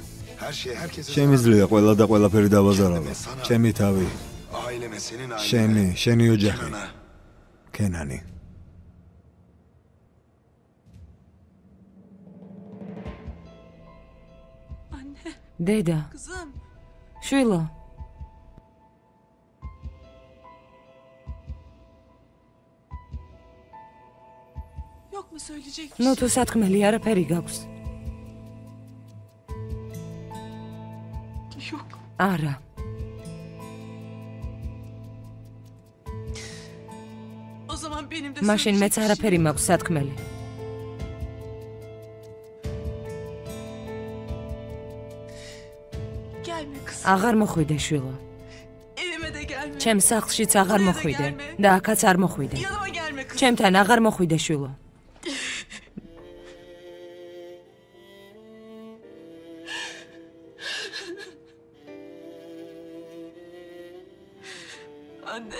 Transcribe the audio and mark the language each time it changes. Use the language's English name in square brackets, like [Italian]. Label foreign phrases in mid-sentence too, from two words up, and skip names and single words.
[Georgian] შემიძლია ყველა და ყველაფერი დავაზარავო. ჩემი თავი, შენი ოჯახი. კენანი. [Turkish] Anne, [Georgian] დედა, [Turkish] kızım. [Georgian] შვილო, [Turkish] Yok mu söyleyecek bir [Georgian] ნუ [Turkish] şey? [Georgian] თუ სათქმელი არაფერი გაქვს. [Turkish] Yok. [Georgian] არა. [Turkish] O zaman benim de [Georgian] მაშინ მეც [Turkish] söyleyecek bir [Georgian] არაფერი მაქვს სათქმელი. [Turkish] Gelme kızım. [Georgian] აღარ მოხვიდე, შვილო. [Turkish] Evime de gelme. [Georgian] ჩემ სახლშიც აღარ მოხვიდე და აქაც არ მოხვიდე. [Turkish] Yanıma gelme kızım. [Georgian] ჩემთან აღარ მოხვიდე, შვილო. [Turkish] Anne.